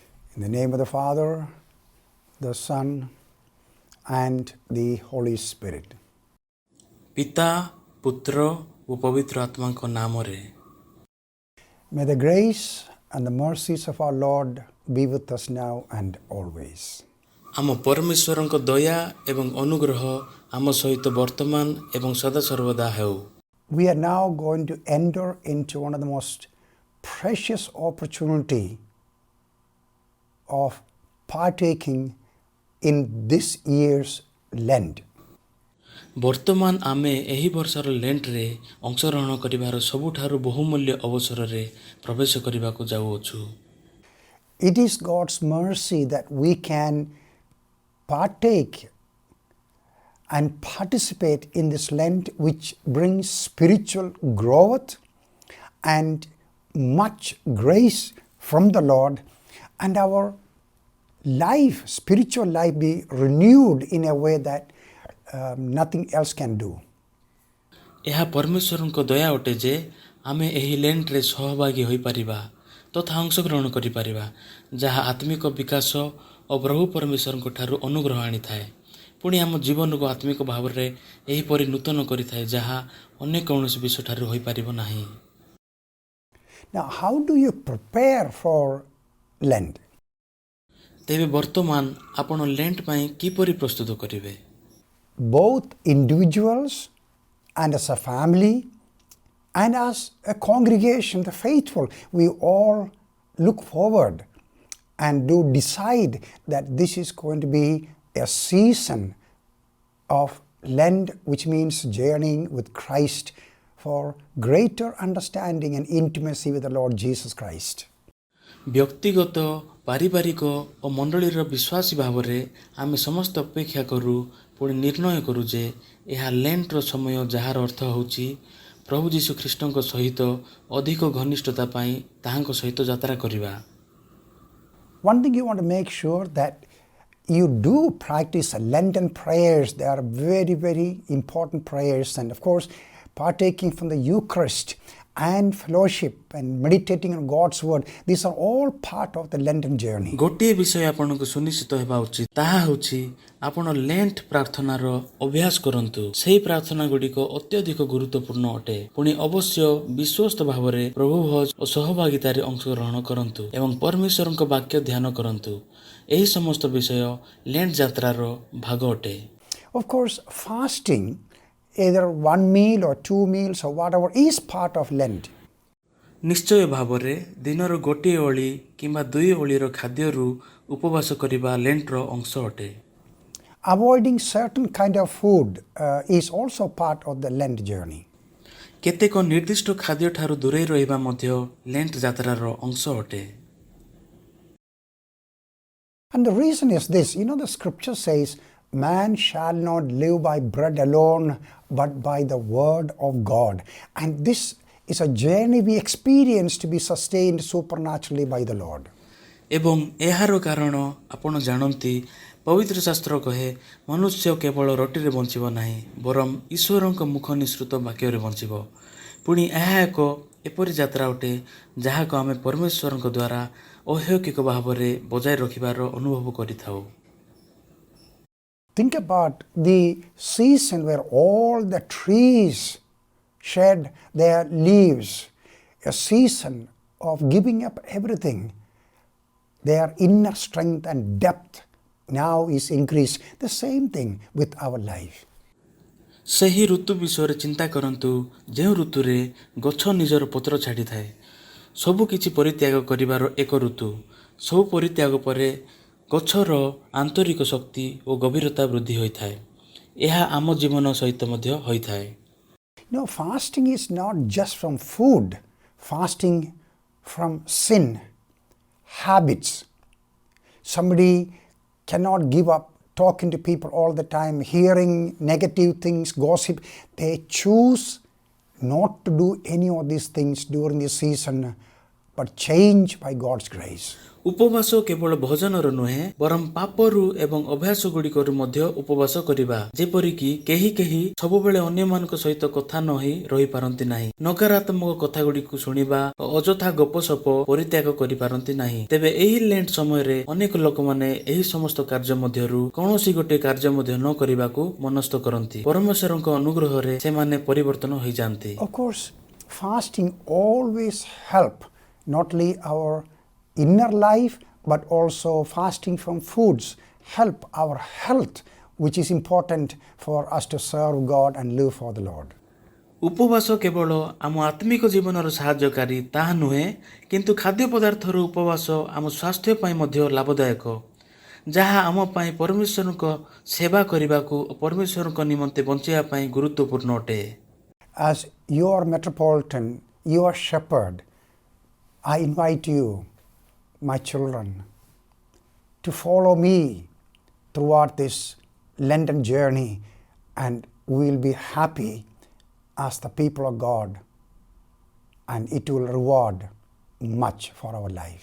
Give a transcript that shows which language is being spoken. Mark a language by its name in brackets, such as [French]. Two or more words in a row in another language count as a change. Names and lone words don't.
[English] In the name of the Father, the Son, and the Holy Spirit. [Odia] ପିତା ପୁତ୍ର ଓ ପବିତ୍ର ଆତ୍ମାଙ୍କ ନାମରେ [English] May the grace and the mercies of our Lord be with us now and always. [Odia] ଆମ ପରମେଶ୍ୱରଙ୍କ ଦୟା ଏବଂ ଅନୁଗ୍ରହ ଆମ ସହିତ ବର୍ତ୍ତମାନ ଏବଂ ସଦାସର୍ବଦା ହେଉ। [English] We are now going to enter into one of the most precious opportunity of partaking in this year's Lent. [Odia] ବର୍ତ୍ତମାନ ଆମେ ଏହି ବର୍ଷର ଲେଣ୍ଟରେ ଅଂଶଗ୍ରହଣ କରିବାର ସବୁଠାରୁ ବହୁମୂଲ୍ୟ ଅବସରରେ ପ୍ରବେଶ କରିବାକୁ ଯାଉଅଛୁ। [English] It is God's mercy that we can partake and participate in this Lent, which brings spiritual growth and much grace from the Lord, and our life, spiritual life, be renewed in a way that nothing else can do. [Odia] ଏହା ପରମେଶ୍ୱରଙ୍କ ଦୟା ଅଟେ ଯେ ଆମେ ଏହି ଲେଣ୍ଟରେ ସହଭାଗୀ ହୋଇପାରିବା ତଥା ଅଂଶଗ୍ରହଣ କରିପାରିବା, ଯାହା ଆତ୍ମିକ ବିକାଶ ଓ ପ୍ରଭୁ ପରମେଶ୍ୱରଙ୍କ ଠାରୁ ଅନୁଗ୍ରହ ଆଣିଥାଏ। ପୁଣି ଆମ ଜୀବନକୁ ଆତ୍ମିକ ଭାବରେ ଏହିପରି ନୂତନ କରିଥାଏ, ଯାହା ଅନ୍ୟ କୌଣସି ବିଷୟଠାରୁ ହୋଇପାରିବ ନାହିଁ। [English] Now, how do you prepare for Lent? [Odia] ତେବେ ବର୍ତ୍ତମାନ ଆପଣ ଲେଣ୍ଟ ପାଇଁ କିପରି ପ୍ରସ୍ତୁତ କରିବେ? [English] Both individuals and as a family and as a congregation, the faithful, we all look forward and do decide that this is going to be a season of Lent, which means journeying with Christ for greater understanding and intimacy with the Lord Jesus Christ. [Odia] ବ୍ୟକ୍ତିଗତ ପାରିବାରିକ ଓ ମଣ୍ଡଳୀର ବିଶ୍ୱାସୀ ଭାବରେ ଆମେ ସମସ୍ତେ ଅପେକ୍ଷା କରୁ, ପୁଣି ନିର୍ଣ୍ଣୟ କରୁ ଯେ ଏହା ଲେଣ୍ଟର ସମୟ, ଯାହାର ଅର୍ଥ ହେଉଛି ପ୍ରଭୁ ଯୀଶୁ ଖ୍ରୀଷ୍ଟଙ୍କ ସହିତ ଅଧିକ ଘନିଷ୍ଠତା ପାଇଁ ତାହାଙ୍କ ସହିତ ଯାତ୍ରା କରିବା। [English] One thing you want to make sure that you do practice Lenten prayers. They are very, very important prayers, and of course partaking from the Eucharist and fellowship and meditating on God's word, these are all part of the Lenten journey. [Odia] ଗୋଟିଏ ବିଷୟ ଆପଣଙ୍କୁ ସୁନିଶ୍ଚିତ ହେବା ଉଚିତ, ତାହା ହେଉଛି ଆପଣ ଲେଣ୍ଟ ପ୍ରାର୍ଥନାର ଅଭ୍ୟାସ କରନ୍ତୁ। ସେହି ପ୍ରାର୍ଥନା ଗୁଡ଼ିକ ଅତ୍ୟଧିକ ଗୁରୁତ୍ୱପୂର୍ଣ୍ଣ ଅଟେ। ପୁଣି ଅବଶ୍ୟ ବିଶ୍ୱସ୍ତ ଭାବରେ ପ୍ରଭୁ ଭୋଜ ଓ ସହଭାଗିତାରେ ଅଂଶଗ୍ରହଣ କରନ୍ତୁ ଏବଂ ପରମେଶ୍ୱରଙ୍କ ବାକ୍ୟ ଧ୍ୟାନ କରନ୍ତୁ। ଏହି ସମସ୍ତ ବିଷୟ ଲେଣ୍ଟ ଯାତ୍ରାର ଭାଗ ଅଟେ। [English] Of course, fasting, either one meal or two meals or whatever, is part of Lent. [Odia] ନିଶ୍ଚୟ ଭାବରେ ଦିନର ଗୋଟିଏ ଓଳି କିମ୍ବା ଦୁଇ ଓଳିର ଖାଦ୍ୟରୁ ଉପବାସ କରିବା ଲେଣ୍ଟର ଅଂଶ ଅଟେ। [English] Avoiding certain kind of food is also part of the Lent journey. [Odia] କେତେକ ନିର୍ଦ୍ଦିଷ୍ଟ ଖାଦ୍ୟ ଠାରୁ ଦୂରେଇ ରହିବା ମଧ୍ୟ ଲେଣ୍ଟ ଯାତ୍ରାର ଅଂଶ ଅଟେ। [English] And the reason is this, the scripture says, man shall not live by bread alone, but by the word of God. And this is a journey we experience to be sustained supernaturally by the Lord. [Odia] ଏବଂ ଏହାର କାରଣ ଆପଣ ଜାଣନ୍ତି, ପବିତ୍ର ଶାସ୍ତ୍ର କହେ, ମନୁଷ୍ୟ କେବଳ ରୋଟିରେ ବଞ୍ଚିବ ନାହିଁ, ବରଂ ଈଶ୍ୱରଙ୍କ ମୁଖ ନିଃସୃତ ବାକ୍ୟରେ ବଞ୍ଚିବ। ପୁଣି ଏହା ଏକ ଏପରି ଯାତ୍ରା ଅଟେ, ଯାହାକୁ ଆମେ ପରମେଶ୍ୱରଙ୍କ ଦ୍ୱାରା ଅହୈକିକ ଭାବରେ ବଜାୟ ରଖିବାର ଅନୁଭବ କରିଥାଉ। [English] Think about the season where all the trees shed their leaves, a season of giving up everything. Their inner strength and depth now is increased. The same thing with our life. [Odia] ସେହି ଋତୁ ବିଷୟରେ ଚିନ୍ତା କରନ୍ତୁ, ଯେଉଁ ଋତୁରେ ଗଛ ନିଜର ପତ୍ର ଛାଡ଼ିଥାଏ। ସବୁ କିଛି ପରିତ୍ୟାଗ କରିବାର ଏକ ଋତୁ। ସବୁ ପରିତ୍ୟାଗ ପରେ ଗଛର ଆନ୍ତରିକ ଶକ୍ତି ଓ ଗଭୀରତା ବୃଦ୍ଧି ହୋଇଥାଏ। ଏହା ଆମ ଜୀବନ ସହିତ ମଧ୍ୟ ହୋଇଥାଏ। [English] Fasting is not just from food, fasting from sin, habits. Somebody cannot give up talking to people all the time, hearing negative things, gossip. They choose not to do any of these things during this season but change by God's grace. [Odia] ଉପବାସ କେବଳ ଭୋଜନର ନୁହେଁ ବରଂ ପାପରୁ ଏବଂ ଅଭ୍ୟାସ ଗୁଡ଼ିକରୁ ମଧ୍ୟ ଉପବାସ କରିବା। ଯେପରିକି କେହି କେହି ସବୁବେଳେ ଅନ୍ୟମାନଙ୍କ ସହିତ କଥା ନ ହୋଇ ରହିପାରନ୍ତି ନାହିଁ, ନକାରାତ୍ମକ କଥା ଗୁଡ଼ିକୁ ଶୁଣିବା ଓ ଅଯଥା ଗପସପ ପରିତ୍ୟାଗ କରିପାରନ୍ତି ନାହିଁ। ତେବେ ଏହି ଲେଣ୍ଟ ସମୟରେ ଅନେକ ଲୋକମାନେ ଏହି ସମସ୍ତ କାର୍ଯ୍ୟ ମଧ୍ୟରୁ କୌଣସି ଗୋଟିଏ କାର୍ଯ୍ୟ ମଧ୍ୟ ନ କରିବାକୁ ମନସ୍ଥ କରନ୍ତି। ପରମେଶ୍ୱରଙ୍କ ଅନୁଗ୍ରହରେ ସେମାନେ ପରିବର୍ତ୍ତନ ହୋଇଯାନ୍ତି। [English] Of course, fasting always help not only our inner life but also fasting from foods help our health, which is important for us to serve God and live for the Lord. [Odia] ଉପବାସ କେବଳ ଆମ ଆତ୍ମିକ ଜୀବନର ସାହାଯ୍ୟକାରୀ ତାହା ନୁହେଁ, କିନ୍ତୁ ଖାଦ୍ୟ ପଦାର୍ଥର ଉପବାସ ଆମ ସ୍ୱାସ୍ଥ୍ୟ ପାଇଁ ମଧ୍ୟ ଲାଭଦାୟକ, ଯାହା ଆମ ପାଇଁ ପରମେଶ୍ୱରଙ୍କ ସେବା କରିବାକୁ ଓ ପରମେଶ୍ୱରଙ୍କ ନିମନ୍ତେ ବଞ୍ଚିବା ପାଇଁ ଗୁରୁତ୍ୱପୂର୍ଣ୍ଣ ଅଟେ। [English] As your Metropolitan, your shepherd, I invite you, my children, to follow me throughout this Lenten journey, and we will be happy as the people of God, and it will reward much for our life.